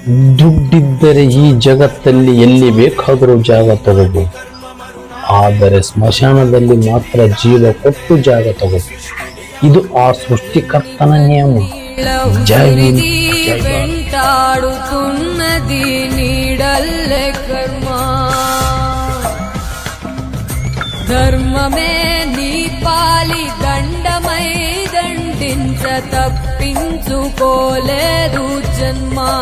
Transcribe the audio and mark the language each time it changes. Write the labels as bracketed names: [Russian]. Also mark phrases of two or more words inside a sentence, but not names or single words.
[Kannada] ದುಡ್ಡಿದ್ದರೆ ಈ ಜಗತ್ತಲ್ಲಿ ಎಲ್ಲಿ ಬೇಕಾದರೂ ಜಾಗ ತಗೋಬಹುದು, ಆದರೆ ಸ್ಮಶಾನದಲ್ಲಿ ಮಾತ್ರ ಜೀವ ಕೊಟ್ಟು ಜಾಗ ತಗೋಬಹುದು. ಇದು ಆ ಸೃಷ್ಟಿಕರ್ತನ ನಿಯಮ. [Hindi] जय हिंद, जय भारत. [Telugu] వెంటాడుతున్నది నీడల్లే కర్మ, ధర్మమే నీ పాలి దండమై దండించ తప్పించుకోలేదు జన్మ.